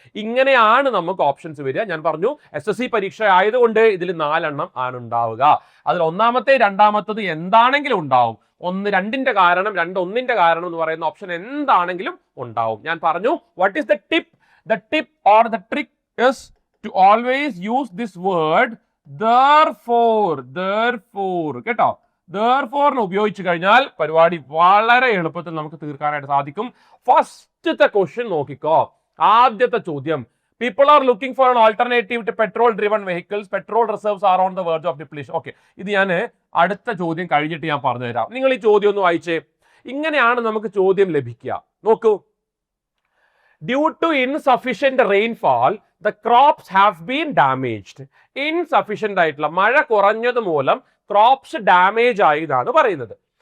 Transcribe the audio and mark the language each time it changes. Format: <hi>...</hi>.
<ml>ഇങ്ങനെയാണ് നമുക്ക് ഓപ്ഷൻസ് വരിക. ഞാൻ പറഞ്ഞു SSC പരീക്ഷ ആയതുകൊണ്ട് ഇതിൽ 4 എണ്ണം ആണ് ഉണ്ടാവുക. അതിൽ 1ാമത്തെ 2ാമത്തത് എന്താണെങ്കിലും ഉണ്ടാവും. 1 2ന്റെ കാരണം, 2 1ന്റെ കാരണം എന്ന് പറയുന്ന ഓപ്ഷൻ എന്താണെങ്കിലും ഉണ്ടാവും. ഞാൻ പറഞ്ഞു</ml> <en>What is the tip? The tip or the trick is to always use this word therefore.</en> <ml>കേട്ടോ, therefore ഉപയോഗിച്ചു കഴിഞ്ഞാൽ പരിപാടി വളരെ എളുപ്പത്തിൽ നമുക്ക് തീർക്കാനായിട്ട് സാധിക്കും. ഫസ്റ്റത്തെ ക്വസ്റ്റ്യൻ നോക്കിക്കോ. ആദ്യത്തെ ചോദ്യം,</ml> <en>people are looking for an alternative to petrol driven vehicles. Petrol reserves are on the verge of depletion.</en> <ml>Okay, ഇത് ഞാൻ അടുത്ത ചോദ്യം കഴിഞ്ഞിട്ട് ഞാൻ പറഞ്ഞു തരാം. നിങ്ങൾ ഈ ചോദ്യം ഒന്ന് വായിച്ചേ. ഇങ്ങനെയാണ് നമുക്ക് ചോദ്യം ലഭിക്കുക. നോക്കൂ,</ml> <en>Due to insufficient rainfall the crops have been damaged.</en> <ml>Insufficient ആയിട്ടുള്ള മഴ കുറഞ്ഞത് മൂലം ക്രോപ്സ് ഡാമേജ് ആയി എന്നാണ് പറയുന്നത്.</ml>